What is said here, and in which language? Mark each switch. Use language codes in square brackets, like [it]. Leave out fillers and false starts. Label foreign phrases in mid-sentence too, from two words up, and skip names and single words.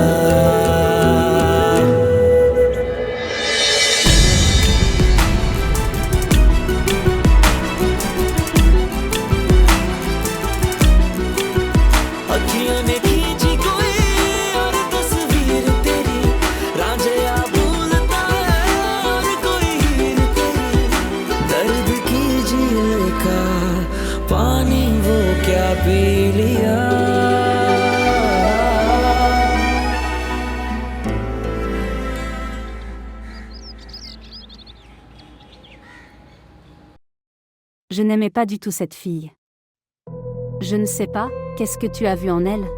[hi] अखियों ने खींची कोई और तस्वीर तेरी, रांझिया भूलता है और कोई हीर तेरी, दर्द की झील का पानी वो क्या पी लिया। [fr] Je n'aimais pas du tout cette fille. Je ne sais pas, qu'est-ce que tu as vu en elle?